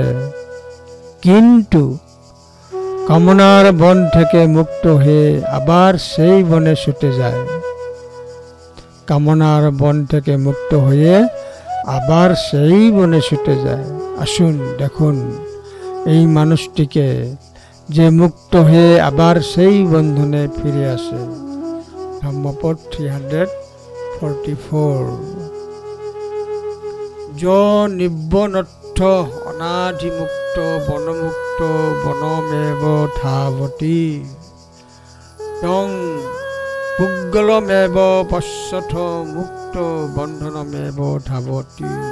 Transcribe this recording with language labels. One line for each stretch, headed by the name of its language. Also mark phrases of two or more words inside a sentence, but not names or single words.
Bangla: কিন্তু কামনার বন থেকে মুক্ত হয়ে আবার সেই বনে ছুটে যায়। কামনার বন থেকে মুক্ত হয়ে আবার সেই বনে ছুটে যায়। আসুন দেখুন এই মানুষটিকে, যে মুক্ত হয়ে আবার সেই বন্ধনে ফিরে আসে। ধম্মপদ 344।
Pali: য নিব্বনর্থ অনাধিমুক্ত বনমুক্ত বনমেব ধাবতি, তং পুগ্গলমেব পশ্যথ মুক্ত বন্ধনমেব ধাবতি।